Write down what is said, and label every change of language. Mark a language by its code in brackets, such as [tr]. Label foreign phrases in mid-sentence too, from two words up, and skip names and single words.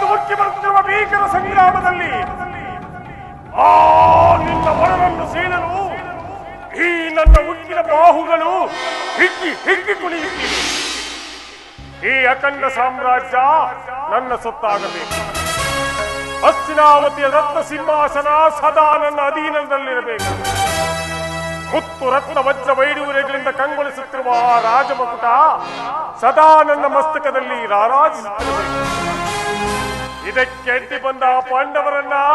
[kn] ಮುಕ್ಕಿ ಬರುತ್ತಿರುವ ಭೀಕರ ಸಂಗ್ರಾಮದಲ್ಲಿ ಆ ನಿನ್ನ ವರನನ್ನು ಸೀಳಲು ಈ ನನ್ನ ಉಕ್ಕಿನ ಬಾಹುಗಳು ಹಿಗ್ಗಿ ಹಿಗ್ಗಿ ಕುಣಿಯುತ್ತಿವೆ. ಈ ಅಖಂಡ ಸಾಮ್ರಾಜ್ಯ ನನ್ನ ಸೊತ್ತಾಗಬೇಕು. ಹಸ್ತಿನಾವತಿಯ ರತ್ನ ಸಿಂಹಾಸನ ಸದಾ ನನ್ನ ಅಧೀನದಲ್ಲಿರಬೇಕು. ಮುತ್ತು ರತ್ನ ವಜ್ರ ವೈಡೂರ್ಯಗಳಿಂದ ಕಂಗೊಳಿಸುತ್ತಿರುವ ಆ ರಾಜಮಕುಟ ಸದಾ ನನ್ನ ಮಸ್ತಕದಲ್ಲಿ ರಾರಾಜಿಸುತ್ತಿರಬೇಕು. ಇದಕ್ಕೆ ಅಡ್ಡಿ ಬಂದ ಪಾಂಡವರನ್ನ